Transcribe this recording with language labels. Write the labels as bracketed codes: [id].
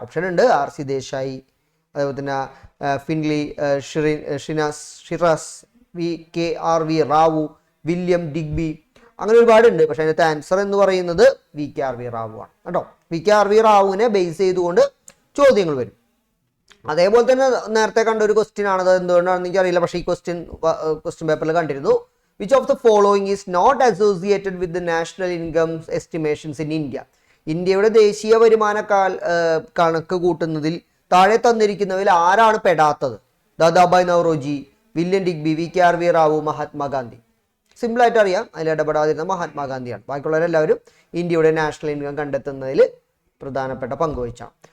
[ml] Option ഉണ്ട്, RC Desai, അതേപോലെ തന്നെ Finly, Shiraz, VKRV Rao, William Digby, അങ്ങനെ ഒരുപാടുണ്ട്. പക്ഷെ അതിനകത്ത് ആൻസർ എന്ന് പറയുന്നത് VKRV റാവു ആണ് കേട്ടോ. VKRV റാവുവിനെ ബേസ് ചെയ്തുകൊണ്ട് ചോദ്യങ്ങൾ വരും. അതേപോലെ തന്നെ നേരത്തെ കണ്ട ഒരു ക്വസ്റ്റ്യൻ ആണ്, അത് എന്തുകൊണ്ടാണെന്ന് എനിക്ക് അറിയില്ല, പക്ഷേ ഈ ക്വസ്റ്റ്യൻ പേപ്പറിൽ കണ്ടിരുന്നു. [en] Which of the following is not associated with the national income estimations in India? [ml] ഇന്ത്യയുടെ ദേശീയ വരുമാന കണക്ക് കൂട്ടുന്നതിൽ താഴെ തന്നിരിക്കുന്നവയിൽ ആരാണ് പെടാത്തത്? Dadabhai Naoroji, William Digby, VKRV Rao, Mahatma Gandhi. സിമ്പിളായിട്ട് അറിയാം, അതിൽ ഇടപെടാതിരുന്ന മഹാത്മാഗാന്ധിയാണ്. ബാക്കിയുള്ളവരെല്ലാവരും ഇന്ത്യയുടെ നാഷണൽ ഇൻകം കണ്ടെത്തുന്നതിൽ പ്രധാനപ്പെട്ട പങ്കുവഹിച്ചാണ്.